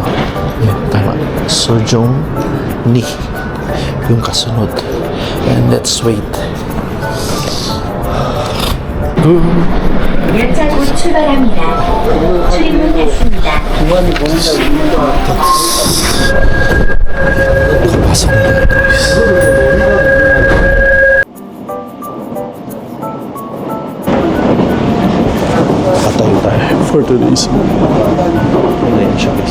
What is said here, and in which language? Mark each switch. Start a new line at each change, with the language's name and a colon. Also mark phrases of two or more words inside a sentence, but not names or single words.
Filipino: Yan, tama. Sojong ni yung kasunod.
English: And let's wait.
Korean: 열차 곧 출발합니다. 출입문 닫습니다.
Filipino: Kapasok na, guys.
English: for today's video.
Filipino: Ayan siya
English: guys.